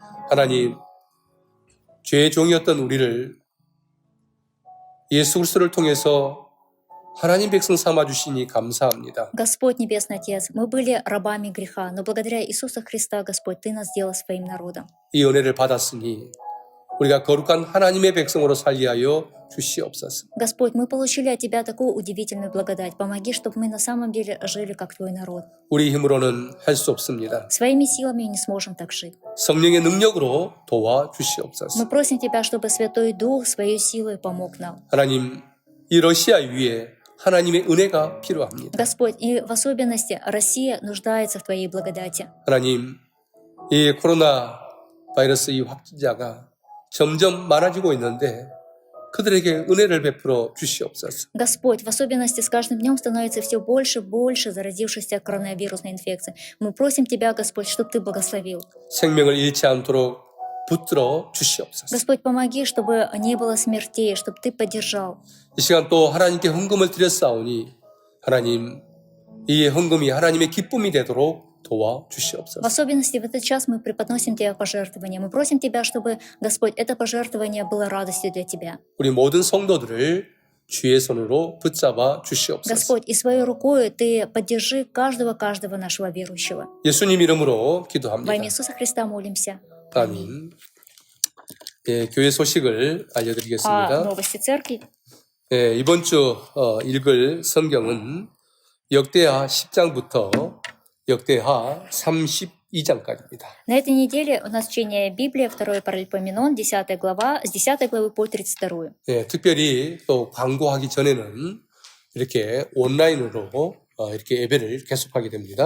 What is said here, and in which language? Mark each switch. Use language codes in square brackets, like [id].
[ko] 하나님, 죄의 종이었던 우리를 예수 그리스도를 통해서 하나님 백성 삼아주시니 감사합니다. [ru] Господь Небесный Отец, мы были рабами греха, но благодаря Иисусу Христа, Господь, Ты нас сделал своим народом. [ko] 이 은혜를 받았으니 우리가 거룩한 하나님의 백성으로 살게 하여 주시옵소서. [ru] Господь, мы получили от Тебя такую удивительную благодать. Помоги, чтобы мы на самом деле жили как Твой народ. [ko] 우리 힘으로는 할 수 없습니다. [ru] Своими силами не сможем так жить. [ko] 성령의 능력으로 도와주시옵소서. [ru] Мы просим Тебя, чтобы Святой Дух своей силой помог нам. [ko] 하나님, 이 러시아 위에 하나님의 은혜가 필요합니다. [ru] Господь, и в особенности Россия нуждается в Твоей благодати. [ko] 하나님, 이 코로나 바이러스 이 확진자가 점점 많아지고 있는데 그들에게 은혜를 베풀어 주시옵소서. [ru] Господь, в особенности с каждым днем становится все больше и больше заразившихся коронавирусной инфекцией. Мы просим Тебя, Господь, чтобы Ты благословил. [ko] 생명을 잃지 않도록 붙들어 주시옵소서. [ru] Господь, помоги, чтобы не было смертей, чтобы Ты поддержал. [ko] 이 시간 또 하나님께 헌금을 드렸사오니 하나님, 이 헌금이 하나님의 기쁨이 되도록 [ru] В [ko] 도와주시옵소서. [ru] особенности в этот час мы преподносим Тебе пожертвования. Мы просим Тебя, чтобы, Господь, это пожертвование было радостью для Тебя. [ko] 우리 모든 성도들을 주의 손으로 붙잡아 주시옵소서. [ru] Господь, и своей рукой Ты поддержи каждого нашего верующего. [ko] 예수님 이름으로 [ru] Во имя [ko] 기도합니다. [ru] Иисуса Христа молимся. [ko] 아멘. 예, 교회 소식을 알려드리겠습니다. [ru] Новости церкви. [ko] 예, 이번 주 읽을 성경은 역대하 10장부터 역대하 32장까지입니다. [ru] На этой неделе у нас чтение Библии, второй Паралипоменон, 10 глава, с 10 главы по 32. [ko] 예, 특별히 또 광고하기 전에는 이렇게 온라인으로 이렇게 예배를 계속하게 됩니다.